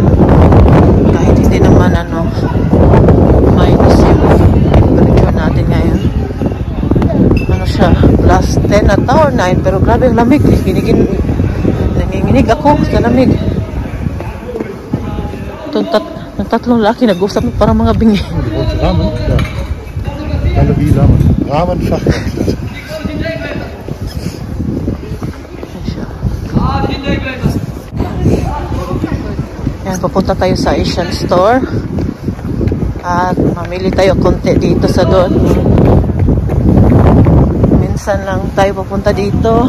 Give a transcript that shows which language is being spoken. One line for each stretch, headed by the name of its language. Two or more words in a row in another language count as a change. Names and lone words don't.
Filipino: Kahit hindi naman minus yung temperature natin ngayon. Siya, plus 10 at or 9. Pero grabe ang lamig. Nanginginig ako sa lamig. Itong tatlong laki nag-usap parang mga bingi.
German: Ramen, ja. Galerie Ramen. Ramen Fachwerkstatt.
Filipino: Yan, papunta tayo sa Asian store. At mamili tayo konti dito sa doon. Minsan lang tayo papunta dito.